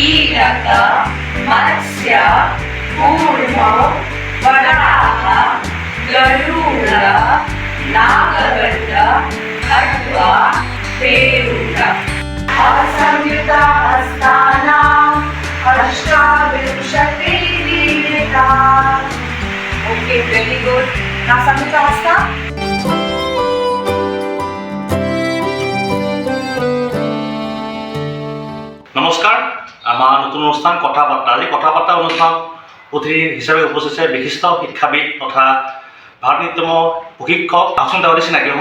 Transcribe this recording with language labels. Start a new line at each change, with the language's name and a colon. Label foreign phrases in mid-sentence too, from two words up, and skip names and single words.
Sanskrit: मीनक मत्स्य कूर्म वराह गरुड़ नागगंड खट्व पेरुक असंयुता हस्तानां अष्टाविंशतिर्विहिता.
English: Okay, very good.
Sanskrit: ना संयुक्त हस्ता.
Assamese: নমস্কাৰ, আমাৰ নতুন অনুষ্ঠান কথা বাৰ্তা. আজি কথা বাৰ্তা অনুষ্ঠান অতিথি হিচাপে উপস্থিত আছে বিশিষ্ট শিক্ষাবিদ তথা ভাৰতনাট্যমৰ প্ৰশিক্ষক আচোন তেওৰে চিনাকি হওঁ.